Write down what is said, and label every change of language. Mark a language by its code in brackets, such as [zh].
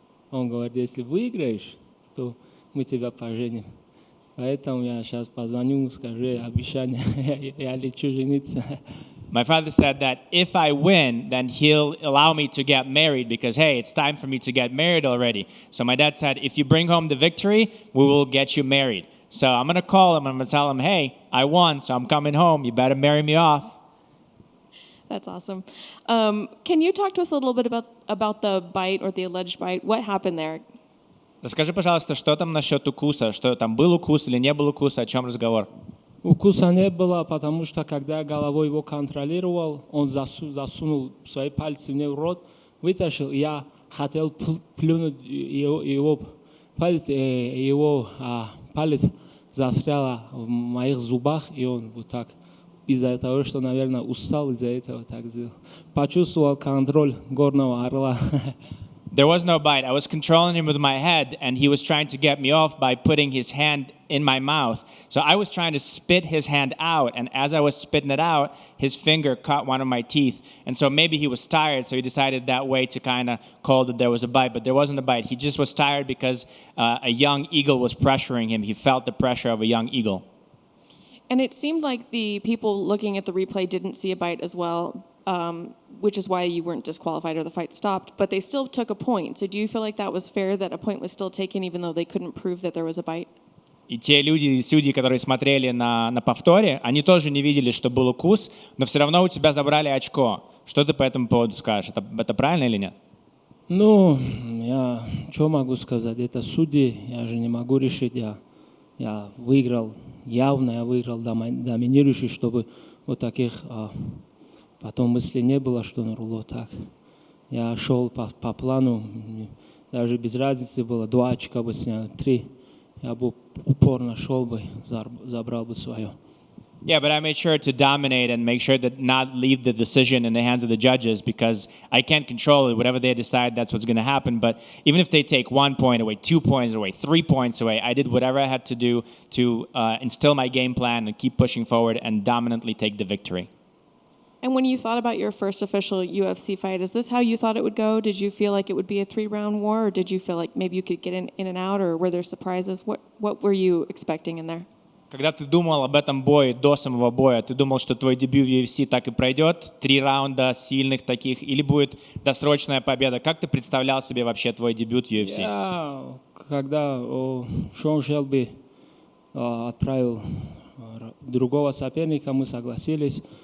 [ru] Он говорит, если выиграешь, то мы тебя поженим. Поэтому я сейчас позвоню, скажу обещание, я лечу жениться. [en] My father said that if I win, then he'll allow me to get married because, hey, it's time for me to get married already. So my dad said, if you bring home the victory, we will get you married. So I'm going to call him, I'm going to tell him, hey, I won, so I'm coming home. You better marry me off. That's awesome. Can you talk to us a little bit about the bite or the alleged bite? What happened there? [ru] Расскажи, пожалуйста, что там насчет укуса? Что там был укус или не был укуса? О чем разговор? Укуса не было, потому что когда я головой его контролировал, он засунул свои пальцы мне в рот, вытащил, и я хотел плюнуть его палец застрял в моих зубах, и он вот так из-за того, что, наверное, устал из-за этого так сделал. Почувствовал контроль горного орла. [en] There was no bite. I was controlling him with my head, and he was trying to get me off by putting his hand in my mouth. So I was trying to spit his hand out, and as I was spitting it out, his finger caught one of my teeth. And so maybe he was tired, so he decided that way to kind of call that there was a bite, but there wasn't a bite. He just was tired because a young eagle was pressuring him. He felt the pressure of a young eagle. And it seemed like the people looking at the replay didn't see a bite as well, which is why you weren't disqualified or the fight stopped, but they still took a point. So do you feel like that was fair, that a point was still taken even though they couldn't prove that there was a bite? [ru] И те люди, судьи, которые смотрели на повторе, они тоже не видели, что был укус, но все равно у тебя забрали очко. Что ты по этому поводу скажешь? Это правильно или нет? Ну, я что могу сказать? Это судьи, я же не могу решить. Я выиграл, явно я выиграл доминирующий, чтобы вот таких потом мыслей не было, что Нурулло так. Я шел по плану, даже без разницы было, 2 очка бы снял, 3. Я бы упорно шел бы, забрал бы свое. [en] Yeah, but I made sure to dominate and make sure that not leave the decision in the hands of the judges because I can't control it. Whatever they decide, that's what's going to happen. But even if they take 1 point away, 2 points away, 3 points away, I did whatever I had to do to instill my game plan and keep pushing forward and dominantly take the victory. And when you thought about your first official UFC fight, is this how you thought it would go? Did you feel like it would be a 3-round war, or did you feel like maybe you could get in and out, or were there surprises? What were you expecting in there? [ru] Когда ты думал об этом бое, до самого боя, ты думал, что твой дебют в UFC так и пройдет? 3 раунда сильных таких, или будет досрочная победа? Как ты представлял себе вообще твой дебют в UFC? Когда Шон Шелби отправил другого соперника, мы согласились.